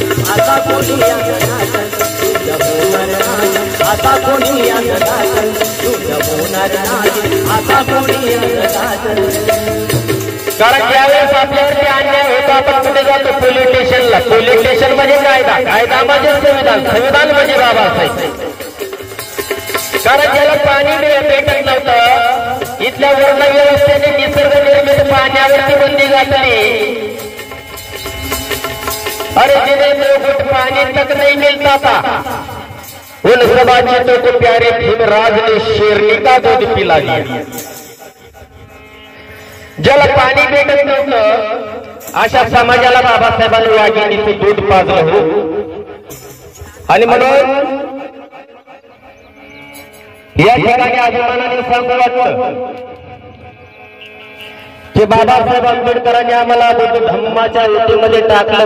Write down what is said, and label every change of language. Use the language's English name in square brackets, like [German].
[Marathi] आता कोणी आता कोणी कारण ज्यावेळेस आपल्यावरती अन्याय होतो आपण कुठे जातो, पोलीस स्टेशनला. पोलीस स्टेशन म्हणजे कायदा, कायदा म्हणजे संविधान, संविधान म्हणजे बाबासाहेब. कारण ज्याला पाणी भेटत नव्हतं, इथल्या वर्ण व्यवस्थेने निसर्ग निर्मित पाण्यावरती बंदी घातली. [Hindi] अरे जिन्हें 2 घूंट पानी तक नहीं मिलता था, उन समाजों को प्यारे भीमराज ने शेरनी का दूध पिला दिया. [Marathi] ज्याला पाणी भेटत नव्हतं अशा समाजाला बाबासाहेबांनी वाघिणीचे दूध पाजलं हो. आणि म्हणून या ठिकाणी अभिमानाने सांगू वाटतं की बाबासाहेब आंबेडकरांनी आम्हाला बुद्ध धम्माच्या युतीमध्ये टाकलं.